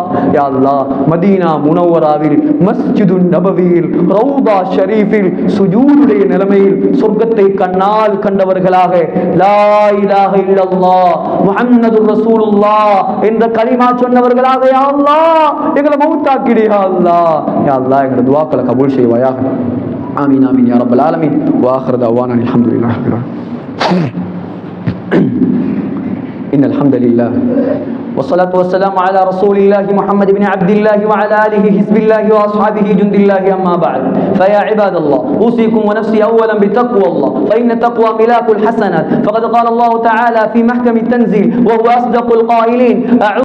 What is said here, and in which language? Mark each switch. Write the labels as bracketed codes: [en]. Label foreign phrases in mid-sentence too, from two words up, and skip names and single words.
[ar] يا الله, [ta] மதீனா முனவ்வராவில், மஸ்ஜிதுன் நபவியில், ரௌதா ஷரீஃபில் சுஜூதுடைய நிலைமையில் சொர்க்கத்தை கண்ணால் கண்டவர்களாக [ar] لا إله إلا الله محمد رسول الله [ta] என்ற கலிமா சொன்னவர்களாக [ar] يا الله [ta] எங்களை மௌத்தாக்கிடு [ar] يا الله. يا الله, [ta] எங்களுடைய துஆக்களை கபூல் செய்வாயாக. [ar] آمين آمين يا رب العالمين. وآخر دعوانا الحمد لله رب العالمين. إن الحمد لله والصلاة والسلام على رسول الله محمد بن عبد الله وعلى آله حزب الله وأصحابه جند الله. أما بعد، فيا عباد الله، أوصيكم ونفسي أولا بتقوى الله، فإن التقوى ملاك الحسنات. فقد قال الله تعالى في محكم التنزيل وهو أصدق القائلين: